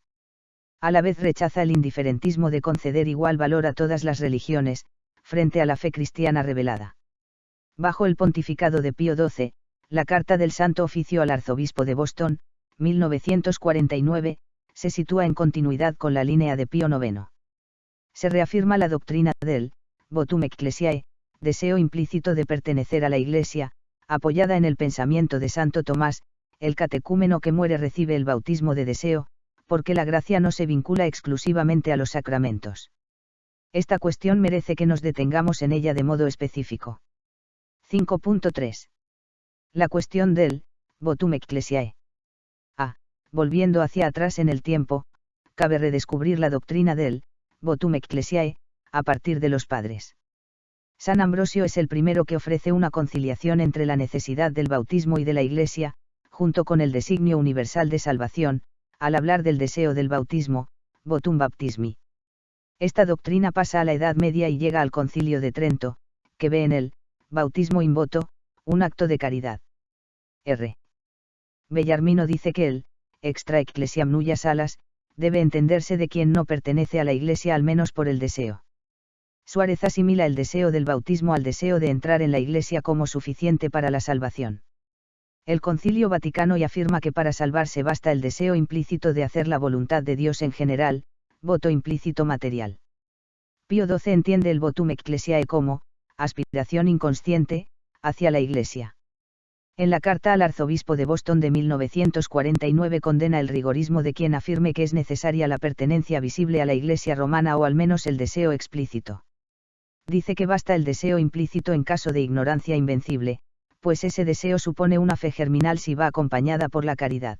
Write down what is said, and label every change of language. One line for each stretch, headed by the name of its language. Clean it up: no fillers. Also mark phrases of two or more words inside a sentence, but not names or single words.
Spanish: A la vez rechaza el indiferentismo de conceder igual valor a todas las religiones, frente a la fe cristiana revelada. Bajo el pontificado de Pío XII, la Carta del Santo Oficio al Arzobispo de Boston, 1949, se sitúa en continuidad con la línea de Pío IX. Se reafirma la doctrina del
Latin: votum ecclesiae,
Spanish: deseo implícito de pertenecer a la Iglesia, apoyada en el pensamiento de Santo Tomás: el catecúmeno que muere recibe el bautismo de deseo, porque la gracia no se vincula exclusivamente a los sacramentos. Esta cuestión merece que nos detengamos en ella de modo específico. 5.3. La cuestión del votum ecclesiae. Volviendo hacia atrás en el tiempo, cabe redescubrir la doctrina del
Latin: votum ecclesiae,
Spanish: a partir de los padres. San Ambrosio es el primero que ofrece una conciliación entre la necesidad del bautismo y de la Iglesia, junto con el designio universal de salvación, al hablar del deseo del bautismo,
Latin: votum baptismi.
Spanish: Esta doctrina pasa a la Edad Media y llega al Concilio de Trento, que ve en el bautismo
Latin: in voto
Spanish: un acto de caridad. R. Bellarmino dice que el
Latin: extra ecclesiam nulla salas
Spanish: debe entenderse de quien no pertenece a la Iglesia al menos por el deseo. Suárez asimila el deseo del bautismo al deseo de entrar en la Iglesia como suficiente para la salvación. El Concilio Vaticano y afirma que para salvarse basta el deseo implícito de hacer la voluntad de Dios en general, voto implícito material. Pío XII entiende el
Latin: votum ecclesiae
Spanish: como aspiración inconsciente hacia la Iglesia. En la carta al arzobispo de Boston de 1949 condena el rigorismo de quien afirme que es necesaria la pertenencia visible a la Iglesia romana o al menos el deseo explícito. Dice que basta el deseo implícito en caso de ignorancia invencible, pues ese deseo supone una fe germinal si va acompañada por la caridad.